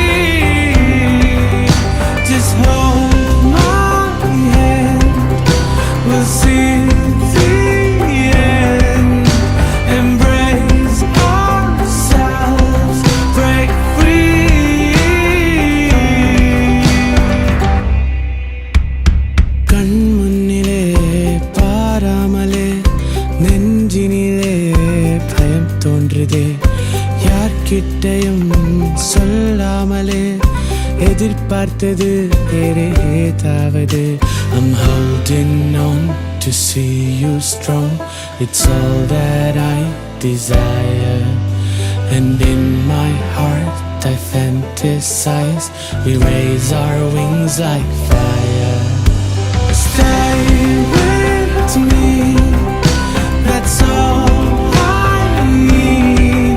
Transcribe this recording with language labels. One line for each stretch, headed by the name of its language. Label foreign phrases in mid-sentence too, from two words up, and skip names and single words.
English: Just hold my hand, we'll see the end. Embrace ourselves, break free.
Tamil: கண்முன்னிலே பாராமலே நெஞ்சினிலே பயம் തോன்றுதே யார்கிட்டையும் சொல்லாமலே எதிர்பார்த்தது வேறு ஏதாவது.
English: I'm holding on to see you strong. It's all that I desire. And in my heart I fantasize. We raise our wings like fire. Stay with me, that's all I need.